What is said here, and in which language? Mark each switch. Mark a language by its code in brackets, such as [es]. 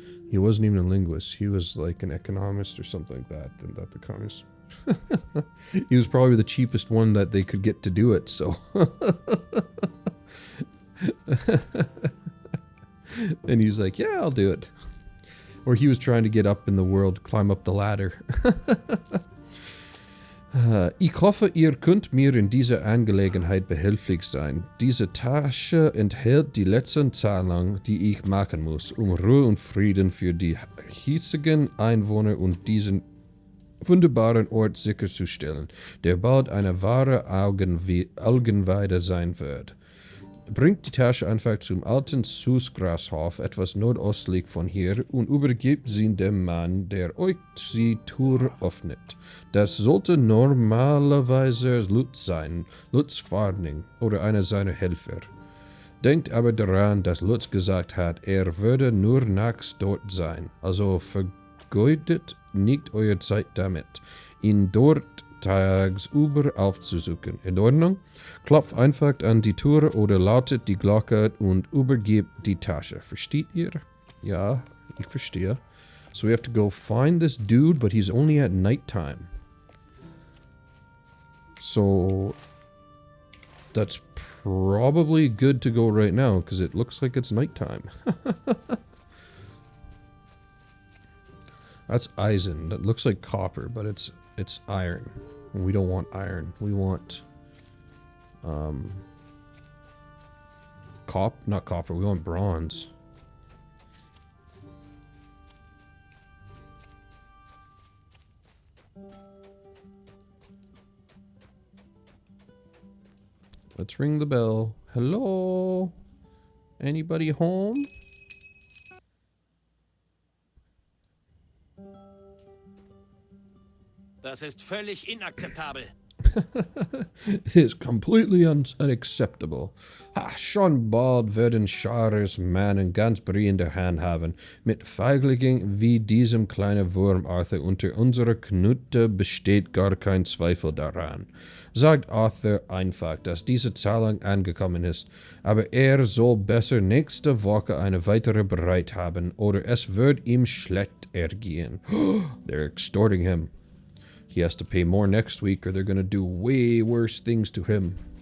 [en] He wasn't even a linguist. He was like an economist or something like that. And that the communist. He was probably the cheapest one that they could get to do it, so. And he's like, yeah, I'll do it. Or he was trying to get up in the world, climb up the ladder. [de] Ich hoffe, ihr könnt mir in dieser Angelegenheit behilflich sein. Diese Tasche enthält die letzten Zahlungen, die ich machen muss, um Ruhe und Frieden für die hiesigen Einwohner und diesen wunderbaren Ort sicherzustellen, der bald eine wahre Augenweide sein wird. Bringt die Tasche einfach zum alten Süßgrashof, etwas nordöstlich von hier, und übergebt sie dem Mann, der euch die Tür öffnet. Das sollte normalerweise Lutz sein, Lutz Farning oder einer seiner Helfer. Denkt aber daran, dass Lutz gesagt hat, er würde nur nachts dort sein, also vergeudet nicht eure Zeit damit, ihn dort tagsüber aufzusuchen. In Ordnung? Klopft einfach an die Tür oder lautet die Glocke und übergebt die Tasche. Versteht ihr? Ja, ich verstehe. [en] So we have to go find this dude, but he's only at nighttime. So that's probably good to go right now, because it looks like it's nighttime. That's Eisen. That looks like copper, but it's iron. We don't want iron. We want not copper. We want bronze. Let's ring the bell. Hello? Anybody home? [de] Das ist völlig inakzeptabel. [en] It is completely unacceptable. [de] Schon bald werden Schares Mannen ganz Breeland handhaben, mit Feiglingen wie diesem kleinen Wurm Arthur unter unserer Knute besteht gar kein Zweifel daran. Sagt Arthur einfach, dass diese Zahlung angekommen ist, aber er soll besser nächste Woche eine weitere bereit haben, oder es wird ihm schlecht ergehen. [en] They're extorting him. He has to pay more next week or they're going to do way worse things to him.